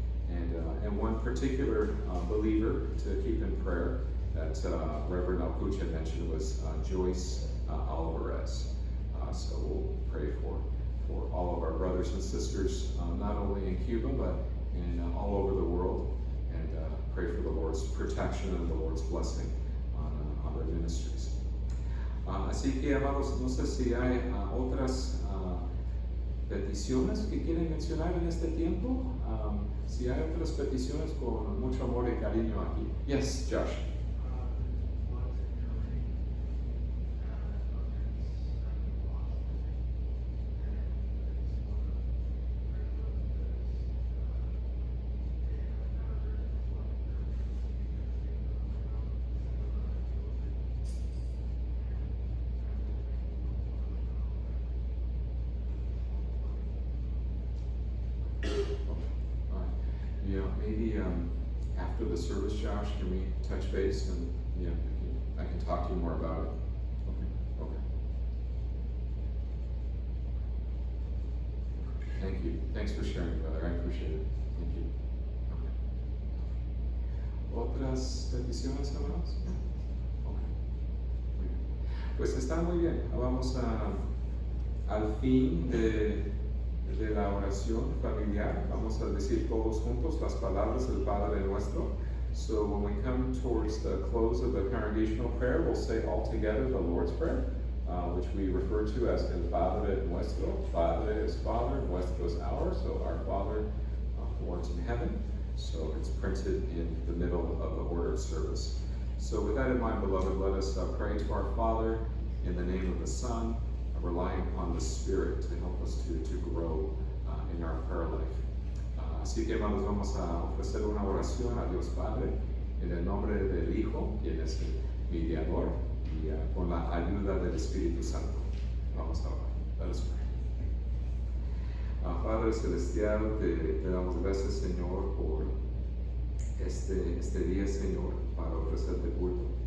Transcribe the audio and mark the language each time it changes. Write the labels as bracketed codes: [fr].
[en] And one particular believer to keep in prayer that Reverend Alpuche mentioned was Joyce Alvarez. So we'll pray for all of our brothers and sisters, not only in Cuba, but in all over the world, and pray for the Lord's protection and the Lord's blessing on their ministries. [es] Así que, amados, no sé si hay otras peticiones que quieren mencionar en este tiempo. Si hay otras peticiones, con mucho amor y cariño aquí. [en] Yes, Josh. Maybe after the service, Josh, can we touch base and I can talk to you more about it. Okay. you. Thanks for sharing, brother. I appreciate it. Thank you. Okay. [es] ¿Otras peticiones, hermanos? Okay. Muy bien. Pues está muy bien. Vamos al fin de la oración familiar. Vamos a decir todos juntos las palabras del Padre Nuestro. [en] So when we come towards the close of the congregational prayer, we'll say all together the Lord's Prayer, which we refer to as El Padre Nuestro. Padre is Father, Nuestro is ours, so our Father who art in heaven. So it's printed in the middle of the order of service. So with that in mind, beloved, let us pray to our Father in the name of the Son, relying upon the Spirit to help us to grow in our prayer life. [es] Así que hermanos, vamos a ofrecer una oración a Dios Padre en el nombre del Hijo, quien es el mediador, y con la ayuda del Espíritu Santo. Vamos a orar. [en] Let us pray. [es] Padre Celestial, te damos gracias, Señor, por este día, Señor, para ofrecerte culto.